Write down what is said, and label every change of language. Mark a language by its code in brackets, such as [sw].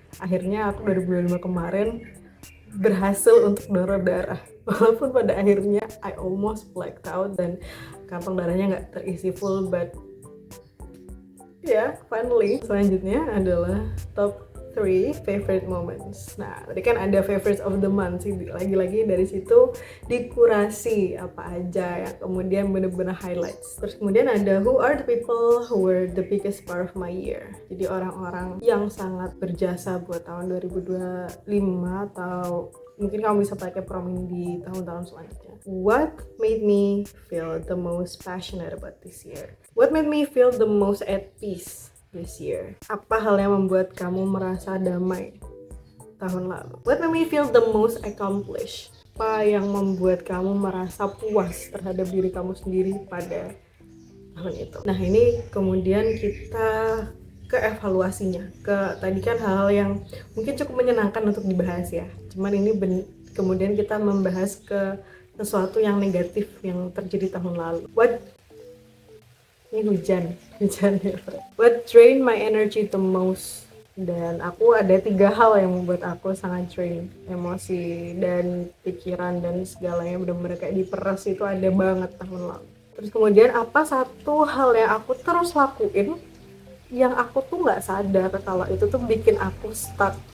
[id] Akhirnya aku 2025 kemarin berhasil untuk donor darah walaupun pada akhirnya [en] I almost blacked out [id] dan kantong darahnya nggak terisi full, [en] but yeah, finally. [id] Selanjutnya adalah [en] top 3 favorite moments. [id] Nah, tadi kan ada [en] favorites of the month [id] sih. Lagi-lagi dari situ dikurasi apa aja yang kemudian bener-bener highlights. Terus kemudian ada [en] who are the people who were the biggest part of my year. [id] Jadi orang-orang yang sangat berjasa buat tahun 2025 atau mungkin kamu bisa pakai promin di tahun-tahun selanjutnya. [en] What made me feel the most passionate about this year? What made me feel the most at peace this year? [id] Apa hal yang membuat kamu merasa damai tahun lalu? [en] What made me feel the most accomplished? [id] Apa yang membuat kamu merasa puas terhadap diri kamu sendiri pada tahun itu? Nah ini kemudian kita ke evaluasinya. Tadi kan hal-hal yang mungkin cukup menyenangkan untuk dibahas ya. Cuman ini kemudian kita membahas ke sesuatu yang negatif yang terjadi tahun lalu. Ini hujan ya. [en] What drain my energy the most? [id] Dan aku ada 3 hal yang membuat aku sangat drain emosi dan pikiran dan segalanya benar-benar kayak diperas, itu ada banget tahun lalu. Terus kemudian apa satu hal yang aku terus lakuin yang aku tuh nggak sadar kalau itu tuh bikin aku stuck.